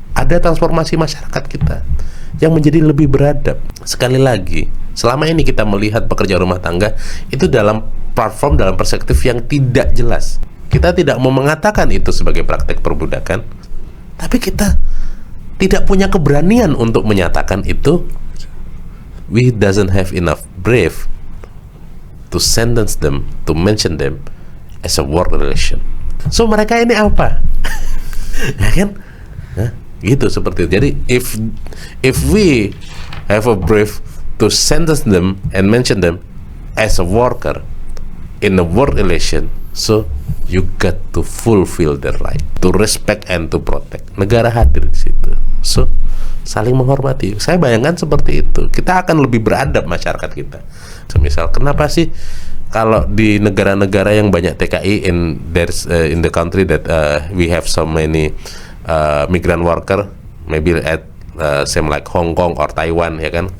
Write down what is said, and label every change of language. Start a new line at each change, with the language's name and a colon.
Indonesian: ada transformasi masyarakat kita yang menjadi lebih beradab. Sekali lagi, selama ini kita melihat pekerja rumah tangga itu dalam platform, dalam perspektif yang tidak jelas. Kita tidak mau mengatakan itu sebagai praktek perbudakan, tapi kita tidak punya keberanian untuk menyatakan itu.
English: We doesn't have enough brave to sentence them, to mention them as a work relation.
Indonesian: So mereka ini apa? Ya kan? Gitu seperti itu.
English: Jadi if we have a brave to sentence them and mention them as a worker in a work relation, so you got to fulfill their right to respect and to protect.
Indonesian: Negara hadir di situ. So saling menghormati. Saya bayangkan seperti itu. Kita akan lebih beradab masyarakat kita. Semisal, kenapa sih kalau di negara-negara yang banyak TKI
English: in the country that we have so many migrant worker, maybe at same like Hong Kong or Taiwan, ya kan?